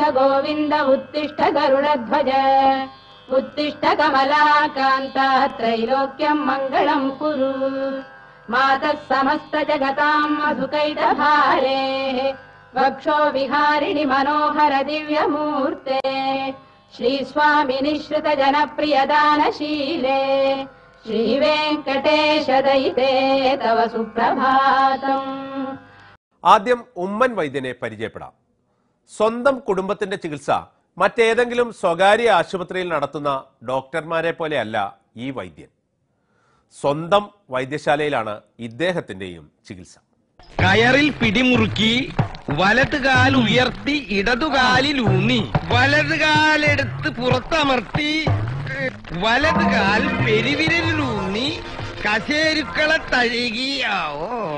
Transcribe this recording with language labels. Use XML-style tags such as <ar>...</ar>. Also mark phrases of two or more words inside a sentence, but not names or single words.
<sa>गोविन्द उत्तिष्ठ गरुडध्वज उत्तिष्ठ कमलाकान्ता त्रैलोक्यं मङ्गलं कुरु मातः समस्त जगतां मधुकैटभारेः वक्षो विहारिणि मनोहर दिव्यमूर्ते श्रीस्वामि निःश्रित जनप्रियदानशीले श्रीवेङ्कटेश दयिते तव सुप्रभातम्.</sa> <ml>ആദ്യം ഉമ്മൻ വൈദ്യനെ പരിചയപ്പെടാം. സ്വന്തം കുടുംബത്തിന്റെ ചികിത്സ മറ്റേതെങ്കിലും സ്വകാര്യ ആശുപത്രിയിൽ നടത്തുന്ന ഡോക്ടർമാരെ പോലെയല്ല ഈ വൈദ്യൻ. സ്വന്തം വൈദ്യശാലയിലാണ് ഇദ്ദേഹത്തിന്റെയും ചികിത്സ. കയറിൽ പിടിമുറുക്കി വലതുകാൽ ഉയർത്തി ഇടതുകാലിൽ ഊന്നി വലതുകാലെടുത്ത് പുറത്തമർത്തി വലതുകാൽ പെരുവിരലിലൂന്നി കശേരുക്കളെ തഴുകിയാവോ.</ml>